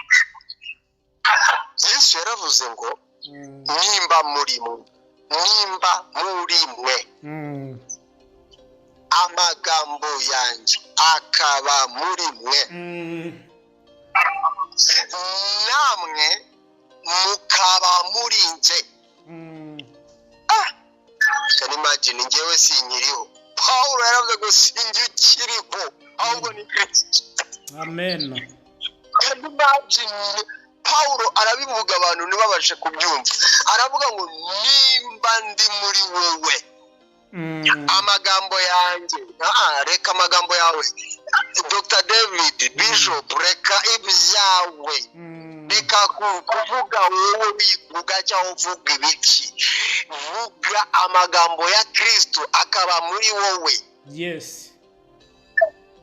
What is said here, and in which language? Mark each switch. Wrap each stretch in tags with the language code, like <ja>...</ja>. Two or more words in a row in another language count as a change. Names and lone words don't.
<rw>Yesu yaravuze ngo nimba muri mwe amagambo yanjye akaba muri mwe, namwe mukaba muri nje.</rw> <en>Can imagine,</en> <rw>njyewe sinkiriho. Pawulo yaravuze ngo sinjye ukiriho, ahubwo ni Kristo. Amen.</rw> <en>Can imagine,</en> <rw>Pawulo arabivuga abantu ntibabashe kubyumva, aravuga ngo nimba ndi muri wowe, amagambo yanjye, reka amagambo yawe Dr. David Bishop, reka ibyawe, reka kuvuga wowe wivuga cyangwa uvuga ibiki, vuga amagambo ya Kristo akaba muri wowe.</rw>